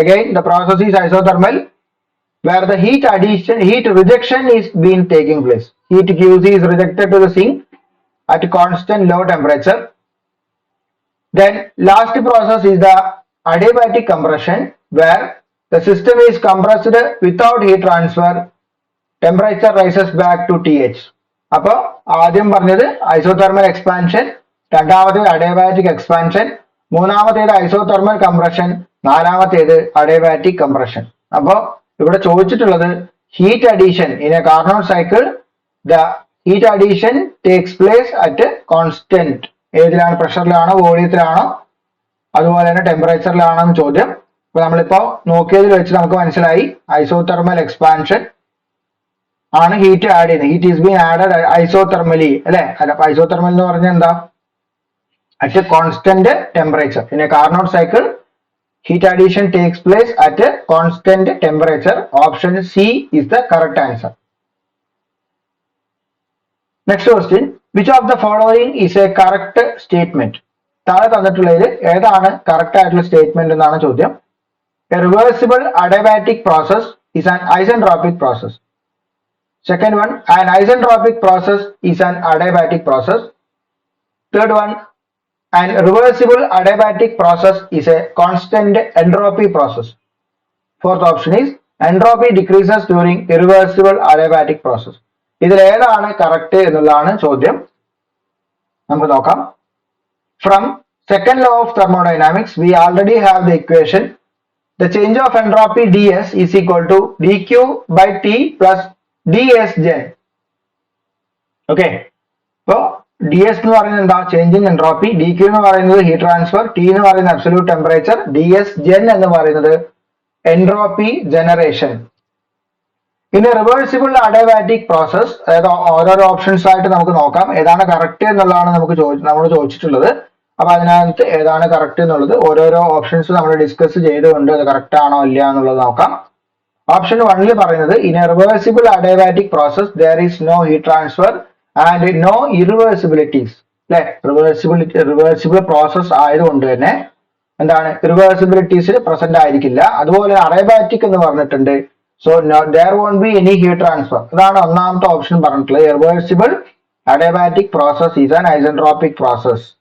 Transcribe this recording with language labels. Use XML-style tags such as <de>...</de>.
<en>Again the process is isothermal where the heat rejection is being taking place. Heat QC is rejected to the sink at constant low temperature. Then last process is the adiabatic compression where the system is compressed without heat transfer. Temperature rises back to TH.</en> <ml>അപ്പോൾ ആദ്യം പറഞ്ഞത് isothermal expansion, രണ്ടാമത്തേത് adiabatic expansion, മൂന്നാമത്തേത് isothermal compression, നാലാമത്തേത് adiabatic compression. അപ്പോൾ ഇവിടെ ചോദിച്ചിട്ടുള്ളത്</ml> <en>Heat addition in a Carnot cycle, the heat addition takes place at constant.</en> <ml>ഏതിലാണ്? പ്രഷറിലാണോ, വോളിയത്തിലാണോ, അതുപോലെ തന്നെ ടെമ്പറേച്ചറിലാണോ എന്ന് ചോദ്യം. അപ്പൊ നമ്മളിപ്പോ നോക്കിയതിൽ വെച്ച് നമുക്ക് മനസ്സിലായി ഐസോതെർമൽ എക്സ്പാൻഷൻ ആണ് ഹീറ്റ് ആഡ് ചെയ്യുന്നത്.</ml> <en>heat is been added isothermally</en> <ml>അല്ലെ. അല്ല, ഐസോതെർമൽ എന്ന് പറഞ്ഞാൽ എന്താ?</ml> <en>At constant temperature. In a Carnot cycle heat addition takes place at a constant temperature. Option C is the correct answer. Next question, which of the following is a correct statement?</en> <ml>താഴെ തന്നിട്ടുള്ളതിൽ ഏതാണ് correct ആയിട്ടുള്ള statement എന്നാണ് ചോദ്യം.</ml> <en>A reversible adiabatic process is an isentropic process. Second one, an isentropic process is an adiabatic process. Third one, an reversible adiabatic process is a constant entropy process. Fourth option is entropy decreases during irreversible adiabatic process.</en> <ml>ഇതിൽ ഏതാണ് correct എന്നുള്ളതാണ് ചോദ്യം. നമുക്ക് നോക്കാം.</ml> <en>From second law of thermodynamics we already have the equation. The change of entropy ds is equal to dq by t plus ds gen. Okay, so ds</en> <ml>എന്ന് പറയുന്നത് എന്താ?</ml> <en>Change in entropy.</en> <ml>dq എന്ന് പറയുന്നത് heat transfer, t എന്ന് പറയുന്നത് absolute temperature, ds gen എന്ന് പറയുന്നത് entropy generation. ഇനി റിവേഴ്സിബിൾ അഡിയബാറ്റിക് പ്രോസസ്, അതായത് ഓരോരോ ഓപ്ഷൻസ് ആയിട്ട് നമുക്ക് നോക്കാം ഏതാണ് കറക്റ്റ് എന്നുള്ളതാണ് നമ്മൾ ചോദിച്ചിട്ടുള്ളത്. അപ്പൊ അതിനകത്ത് ഏതാണ് കറക്റ്റ് എന്നുള്ളത് ഓരോരോ ഓപ്ഷൻസ് നമ്മൾ ഡിസ്കസ് ചെയ്തുകൊണ്ട് അത് കറക്റ്റ് ആണോ ഇല്ല എന്നുള്ളത് നോക്കാം.</ml> <en>option 1</en> <ml>പറയുന്നത്</ml> <en>In a reversible adiabatic process there is no heat transfer and no irreversibilities.</en> <ml>അല്ലെ? റിവേഴ്സിബിൾ പ്രോസസ് ആയതുകൊണ്ട് തന്നെ എന്താണ് ഇറിവേഴ്സിബിലിറ്റീസിൽ പ്രസന്റ് ആയിരിക്കില്ല. അതുപോലെ അഡയബാറ്റിക് എന്ന് പറഞ്ഞിട്ടുണ്ട്.</ml> <en>So there won't be any heat transfer.</en> <ml>അതാണ് ഒന്നാമത്തെ ഓപ്ഷൻ പറഞ്ഞിട്ടുള്ളത്.</ml> <en>Irreversible adiabatic process is an isentropic process.</en>